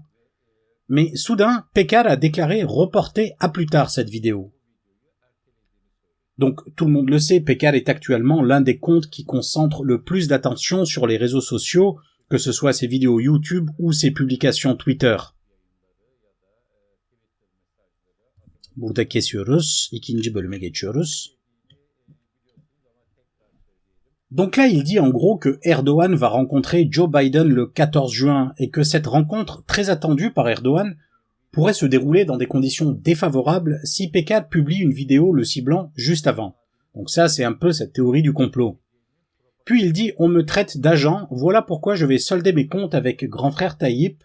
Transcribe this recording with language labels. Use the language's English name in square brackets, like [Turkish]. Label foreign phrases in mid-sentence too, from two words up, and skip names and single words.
[French] Mais soudain, Peker a déclaré reporter à plus tard cette vidéo. Donc, tout le monde le sait, Peker est actuellement l'un des comptes qui concentre le plus d'attention sur les réseaux sociaux, que ce soit ses vidéos YouTube ou ses publications Twitter. [Turkish] Burada kesiyoruz, ikinci bölüme geçiyoruz. [French] Donc là, il dit en gros que Erdogan va rencontrer Joe Biden le 14 juin et que cette rencontre, très attendue par Erdogan, pourrait se dérouler dans des conditions défavorables si Peker publie une vidéo le ciblant juste avant. Donc ça, c'est un peu cette théorie du complot. Puis il dit « On me traite d'agent, voilà pourquoi je vais solder mes comptes avec grand frère Tayyip.